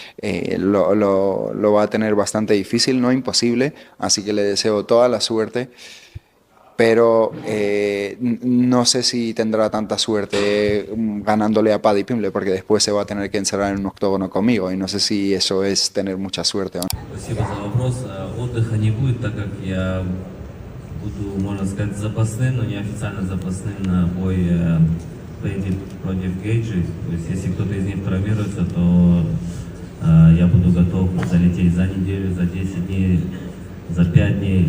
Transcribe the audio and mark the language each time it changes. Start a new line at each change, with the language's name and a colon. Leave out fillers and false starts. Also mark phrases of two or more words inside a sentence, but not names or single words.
Spanish: Lo va a tener bastante difícil, no imposible, así que le deseo toda la suerte. Pero no sé si tendrá tanta suerte ganándole a Paddy Pimblett, porque después se va a tener que encerrar en un octógono conmigo y no sé si eso es tener mucha suerte o no.
Russian: Спасибо за вопрос. Отдыха не будет, так как я буду, можно сказать, запасным, но неофициально запасным на бой Paddy против Gaethje. То есть, если кто-то из них травмируется, то я буду готов залететь за неделю, за 10 дней, за 5 дней.